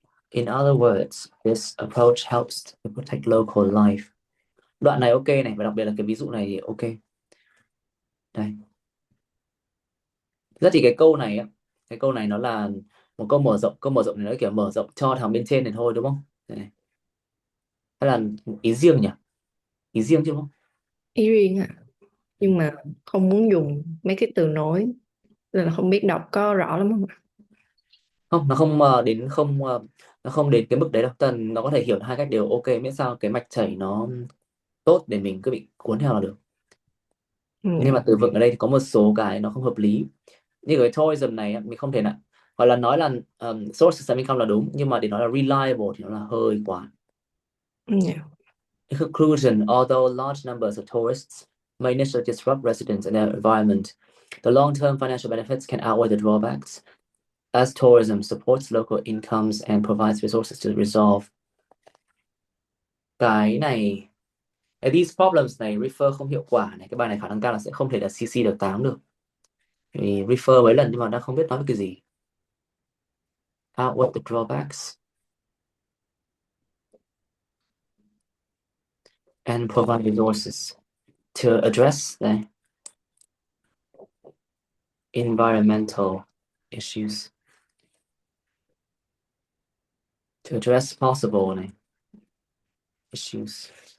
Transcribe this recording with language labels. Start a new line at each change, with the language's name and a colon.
English: In other words, this approach helps to protect local life.
Vietnamese: Đoạn này ok này, và đặc biệt là cái ví dụ này thì ok. Đây. Rất thì cái câu này á, cái câu này nó là một câu mở rộng này nó kiểu mở rộng cho thằng bên trên này thôi đúng không? Đây. Hay là ý riêng nhỉ? Ý riêng chứ đúng không? Ý riêng à, nhưng mà không muốn dùng mấy cái từ nối nên là không biết đọc có rõ lắm không ạ? Không, nó không đến không nó không đến cái mức đấy đâu. Tần nó có thể hiểu hai cách đều ok, miễn sao cái mạch chảy nó tốt để mình cứ bị cuốn theo là được. Ừ, Nhưng mà từ vựng ở đây thì có một số cái nó không hợp lý. Như cái tourism này á, mình không thể nào gọi là nói là
English: source of income
Vietnamese: là đúng, nhưng mà để nói là reliable thì nó là hơi quá. dạ.
English: In conclusion, although large numbers of tourists may initially disrupt residents and their environment, the long-term financial benefits can outweigh the drawbacks, as tourism supports local incomes and provides resources to resolve
Vietnamese: cái này. Cái
English: these problems
Vietnamese: này refer không hiệu quả này, cái bài này khả năng cao là sẽ không thể là CC được 8 được, vì refer mấy lần nhưng mà đang không biết nói cái gì.
English: Outweigh the drawbacks and provide resources to address the environmental issues, to address possible này, issues.